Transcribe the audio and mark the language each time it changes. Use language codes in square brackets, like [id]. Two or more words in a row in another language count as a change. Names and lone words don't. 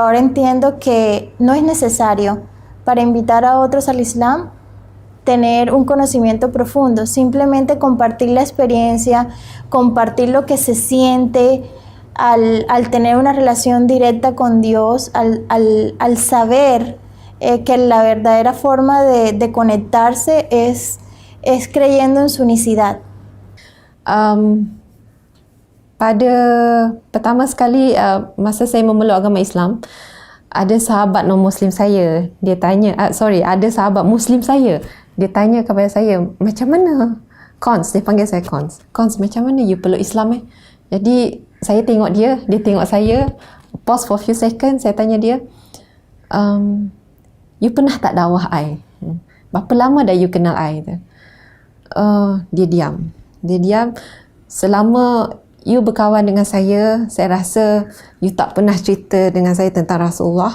[es] ahora entiendo que no es necesario para invitar a otros al Islam tener un conocimiento profundo, simplemente compartir la experiencia, compartir lo que se siente al tener una relación directa con Dios, al saber que la verdadera forma de conectarse es creyendo en su unicidad. [ms] Pada pertama sekali masa saya memeluk agama Islam, ada sahabat non-Muslim saya, dia tanya, ada sahabat Muslim saya, dia tanya kepada saya, macam mana? Cons, dia panggil saya Cons. Cons, macam mana you peluk Islam Jadi, saya tengok dia tengok saya, [en] pause for few seconds, [ms] saya tanya dia, you pernah tak dakwah I? Berapa lama dah you kenal I? Dia diam. Selama you berkawan dengan saya rasa you tak pernah cerita dengan saya tentang Rasulullah.